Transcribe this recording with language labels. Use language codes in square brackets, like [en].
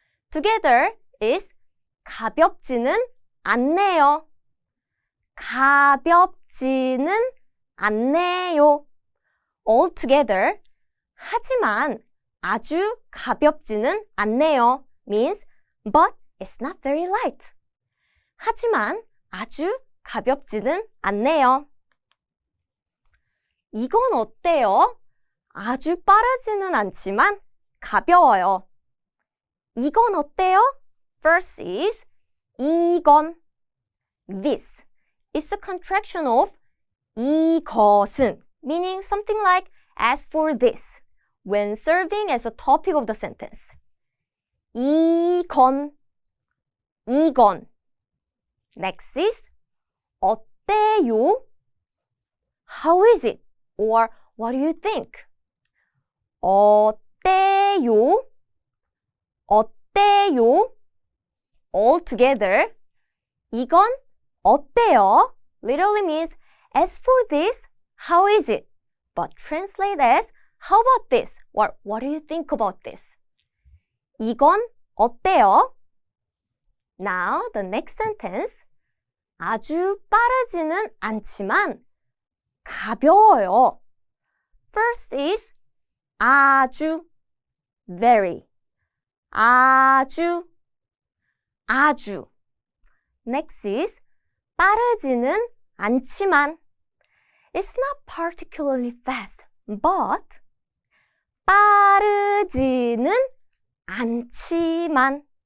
[en] Together is [ko] 가볍지는 않네요. 가볍지는 않네요. [en] All together, [ko] 하지만 아주 가볍지는 않네요 [en] means, but it's not very light. [ko] 하지만 아주 가볍지는 않네요. 이건 어때요? 아주 빠르지는 않지만 가벼워요. 이건 어때요? [en] First is 이건. This is a contraction of 이것은, meaning something like as for this, when serving as a topic of the sentence. [ko] 이건, 이건. [en] Next is 어때요? How is it? Or what do you think? 어때요? 어때요? All together, [ko] 이건 어때요? [en] Literally means, as for this, how is it? But translate as, how about this? Or what do you think about this? [ko] 이건 어때요? [en] Now, the next sentence. [ko] 아주 빠르지는 않지만 가벼워요. [en] First is 아주, very. [ko] 아주, 아주. [en] Next is [ko] 빠르지는 않지만. [en] It's not particularly fast, but [ko] 빠르지는 않지만.